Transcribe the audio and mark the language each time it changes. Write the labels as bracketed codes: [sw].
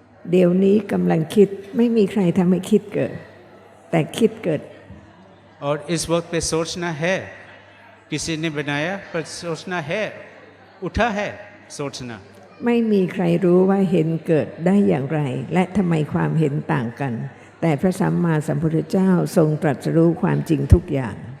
[th] เดี๋ยวนี้กำลังคิดไม่มีใครทำให้คิดเกิด แต่คิดเกิด [hi] और इस वक्त पे सोचना है किसी ने बनाया पर सोचना है उठा है सोचना [th] ไม่มีใครรู้ว่าเห็นเกิดได้อย่างไร และทำไมความเห็นต่างกัน แต่พระสัมมาสัมพุทธเจ้าทรงตรัสรู้ความจริงทุกอย่าง